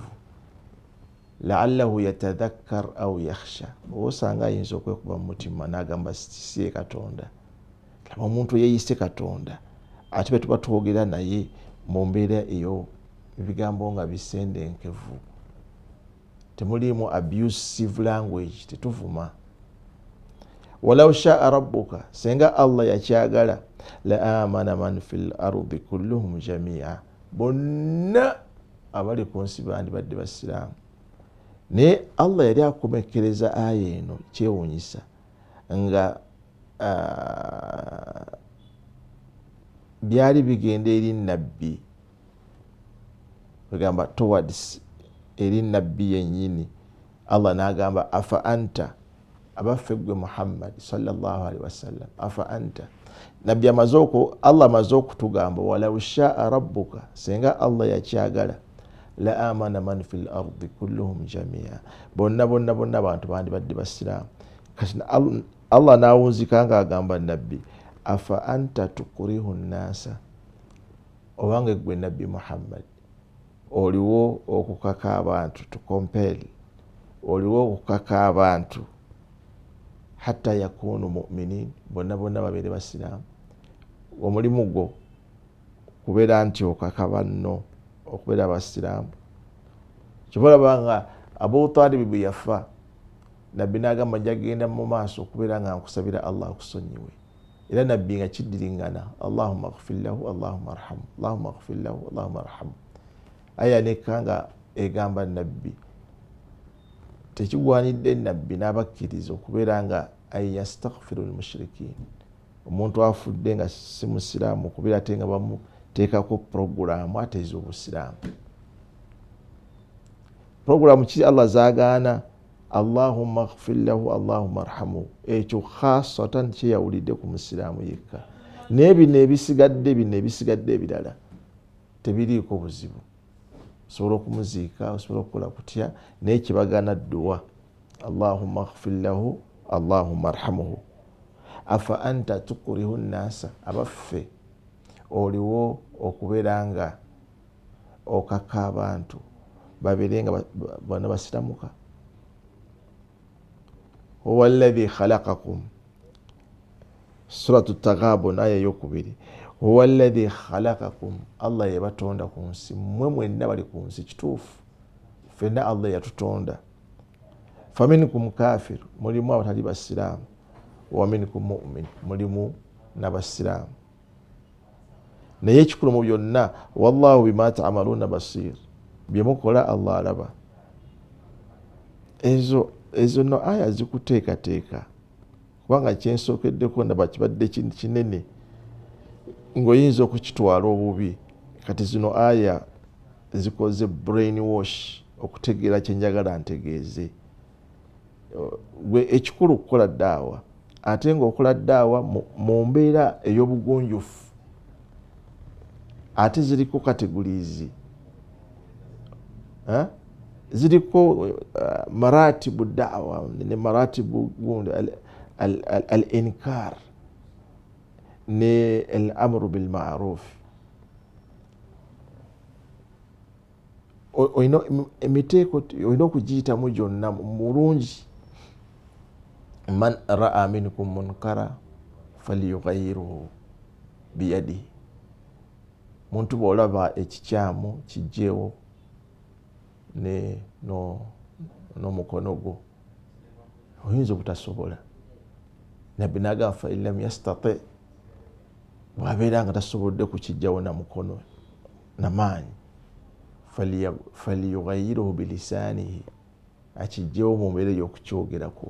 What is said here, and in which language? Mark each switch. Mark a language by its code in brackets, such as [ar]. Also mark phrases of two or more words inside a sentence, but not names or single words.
[ar] لعله يتذكر أو يخشى, [lg] osanga ayinza okwekuba mu mutima n'agamba si Katonda. Omuntu yeeyise Katonda ate bwe tuba twogera naye mu mbeera eyo ebigambo nga bisendenkevu, temulimu [en] abusive language, [lg] tetuvuma. [ar] ولو شاء ربك, [lg] senga Allah yakyagala, [ar] لآمن من في الأرض كلهم جميعا, [lg] bonna abali ku nsi bandibadde basiraamu. Naye Allah yali akomekereza aya eno kyewuunyisa nga byali bigenda eri nabbi, bagamba towards eri nabbi yennyini. Allah n'agamba [ar] أفأنت, [lg] abaffe gwe Muhammad [ar] صلى الله عليه وسلم, أفأنت. [lg] Nabbi Allah amaze okutugamba [ar] ولو شاء ربك, [lg] senga Allah yakyagala, [ar] لآمن من في الأرض كلهم جميعا, [lg] bonna abantu bandibadde basiraamu. Kati Allah n'awunzika ng'agamba nabbi [ar] أفأنت تكره الناس, [lg] obange gwe nabbi Muhammad oliwo okukaka abantu, [en] to compel, [lg] oliwo okukaka abantu [ar] حتى يكونوا مؤمنين, [lg] bonna babeere basiraamu. Omulimu gwo kubeera nti okaka banno okubeera basiraamu. Kibalaba nga Abu Talib bwe yafa, nabbi n'agamba njagenda mu maaso okubeera nga nkusabira Allah akusonyiwe. Era nabbi nga kiddiringana, [ar] اللهم اغفر له اللهم ارحمه، اللهم اغفر له اللهم ارحمه. [lg] Aya nekka nga egamba nabbi tekigwanidde nabbi n'abakkiriza okubeera nga [ar] أيستغفر المشركين, [lg] omuntu afudde nga si musiraamu okubeera ate nga bamuteekako programu ate ez'obusiraamu. Programu ki Allah zaagaana? [ar] اللهم اغفر له اللهم ارحمه, [lg] ekyo khasatan kyeyawulidde ku musiraamu yekka. Naye bino ebisigadde ebirala tebiriiko buzibu, osobola okumuziika, osobola okukola kutya, naye kibagaana dduwa [ar] اللهم اغفر له اللهم ارحمه. أفأنت تكره الناس, [lg] abaffe oliwo okubeera nga okaka abantu babeere nga bonna basiramuka. [ar] هو الذي خلقكم، سورة التغابن [lg] aya y'okubiri. [ar] هو الذي خلقكم, [lg] Allah yabatonda ku nsi, mmwe mwenna bali ku nsi, kituufu ffenna Allah yatutonda. [ar] فمنكم كافر, [lg] mulimu abatali basiraamu, [ar] ومنكم مؤمن, [lg] mulimu n'abasiraamu. Naye ekikulu mu byonna, [ar] والله بما تعملون بصير, [lg] bye mukola Allah alaba. Ezo no aya zikuteekateeka kubanga kyensookeddeko ndaba kibadde kinene ng'oyinza okukitwala obubi. Kati zino aya zikoze [en] brain wash [lg] okutegeera kyenjagala ntegeeze. Gwe ekikulu okukola ddaawa, ate ng'okola ddaawa mu mbeera ey'obugunjufu, ate ziriko kategorizi, ziriko maratibu ddaawa ne maratibu gundi al-inkar ne [ar] الأمر بالمعروف. [lg] Emiteeko olina okugiyitamu gyonna mulungi. [ar] من رأى منكم منكرا فليغيره بيده. [lg] Muntu bw'olaba ekikyamu kijjeewo n'omukono gwo, oyinza obutasobola. Nabbi n'agamba [ar] فإن لم يستطع, [lg] bw'abeera nga tasobodde kukijjawo na mukono n'amaanyi, [ar] فليغيره بلسانه, [lg] akijjeewo mu mbeera ey'okukyogerako.